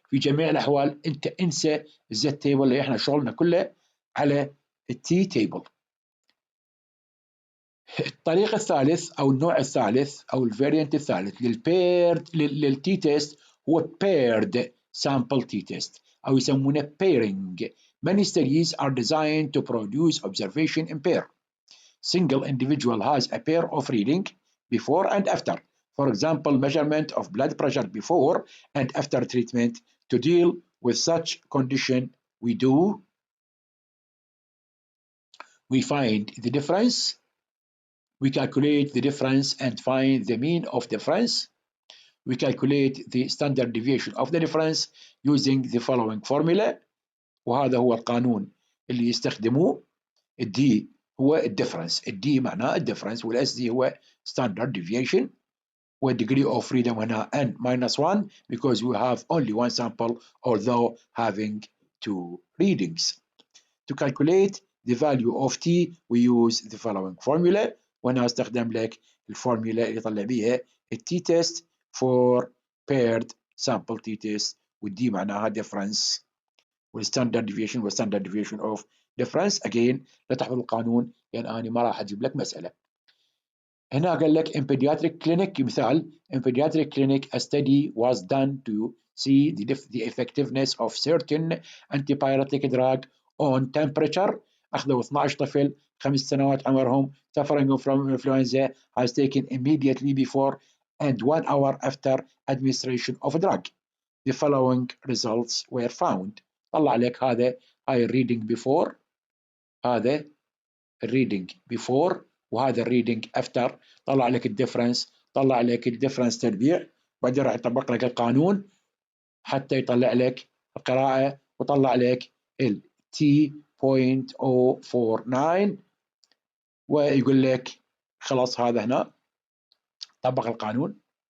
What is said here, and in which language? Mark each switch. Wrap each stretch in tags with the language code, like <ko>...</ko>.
<ar>في جميع الاحوال انت انسى الزد تيبل اللي احنا شغلنا كله على التي تيبل. الطريقة الثالث او النوع الثالث او الفاريانت الثالث للتي تيست هو paired sample t test أو يسمونه pairing.</ar> <en>Many studies are designed to produce observation in pair. Single individual has a pair of reading before and after. For example, measurement of blood pressure before and after treatment. To deal with such condition, we find the difference, we calculate the difference and find the mean of difference. We calculate the standard deviation of the difference using the following formula.</en> <ar>وهذا هو القانون اللي يستخدموه. الدي هو الديفرنس، الدي معناه الديفرنس، والاس دي هو</ar> <en>standard deviation، والdegree of freedom هنا n minus 1 because we have only one sample although having two readings. To calculate the value of t we use the following formula،</en> <ar>وأنا أستخدم لك الفورمولا اللي يطلع بيها التي تيست</ar> <en>for paired sample t test، والدي معناها difference والستاندرد ديفيشن والستاندرد ديفيشن اوف difference.</en> <ar>again لا تحفظ القانون لأن أنا ما راح أجيب لك مسألة. هنا قال لك</ar> <en>in pediatric clinic، مثال in pediatric clinic a study was done to see the effectiveness of certain antibiotic drug on temperature.</en> <ar>أخذوا 12 طفل 5 سنوات عمرهم</ar> <en>suffering from influenza has taken immediately before and 1 hour after administration of a drug. The following results were found.</en> <ar>طلع لك هاي الريدنج بيفور، هذا الريدنج بيفور وهذا الريدنج افتر. طلع لك الديفرنس، طلع لك الديفرنس تربيع، بعدين راح يطبق لك القانون حتى يطلع لك القراءة وطلع لك ال T.049 ويقول لك خلاص هذا هنا طبق القانون.</ar>